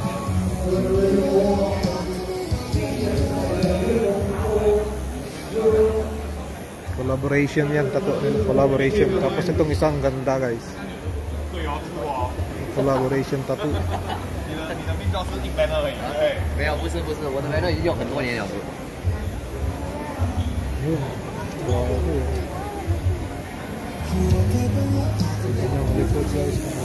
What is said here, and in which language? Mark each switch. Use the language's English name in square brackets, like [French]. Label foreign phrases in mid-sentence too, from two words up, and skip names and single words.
[Filipino] Collaboration yan, tattoo nila, collaboration. Tapos itong isang ganda guys, [English] collaboration tattoo. [Chinese] 没有，不是，我的 banner 已经有很多年了。 [Filipino] Grabe. Tignan ang likod guys.